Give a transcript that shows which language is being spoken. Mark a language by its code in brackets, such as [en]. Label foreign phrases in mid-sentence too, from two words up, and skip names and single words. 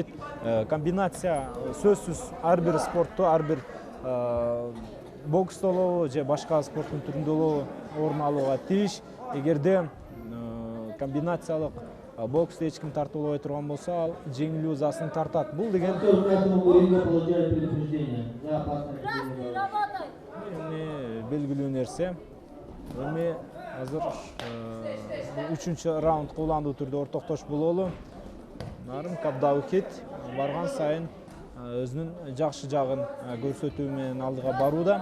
[ky] Комбинация сөзсүз ар бир спортто, ар бир бокс болобу же башка спорттун түрүндө болобу орун алууга тийиш. Эгерде комбинациялык боксты эч ким тартуулабай турган болсо, ал жеңилүү ызасын тартат. Бул деген [ru] Боксер красного ринга получает предупреждение за опасность. [ky] белгилүү нерсе. Эми азыр 3-чү раунд куландуу түрдө ортоктош бололу. Нарым Кабдаухит барган сайын өзүнүн жакшы жагын көрсөтүү менен алдыга барууда.